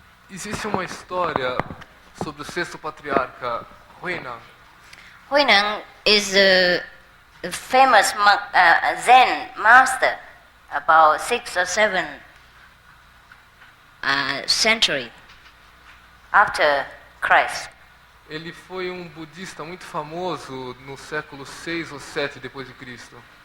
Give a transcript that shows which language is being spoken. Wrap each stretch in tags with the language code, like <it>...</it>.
<pt>Existe uma história sobre o sexto patriarca, Huineng.</pt> <en>Huineng is a famous monk, Zen master about 6 or 7 century after Christ.</en> <pt>Ele foi um budista muito famoso no século 6 ou 7 depois de Cristo.</pt>